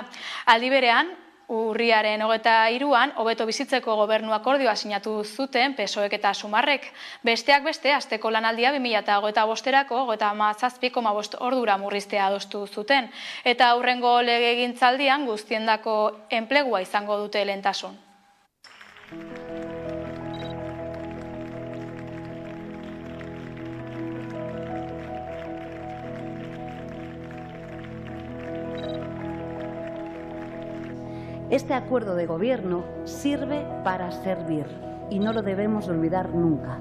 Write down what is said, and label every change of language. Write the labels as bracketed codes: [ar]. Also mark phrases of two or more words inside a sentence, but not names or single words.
[eu] Aldi berean, urriaren 23an hobeto bizitzeko gobernu akordioa sinatu zuten PSOEk eta Sumarrek. Besteak beste, asteko lanaldia 2025erako 37,5 ordura murriztea adostu zuten. Eta aurrengo legegintzaldian guztiendako enplegua izango dute lehentasun. [es] Este acuerdo de gobierno sirve para servir y no lo debemos olvidar nunca.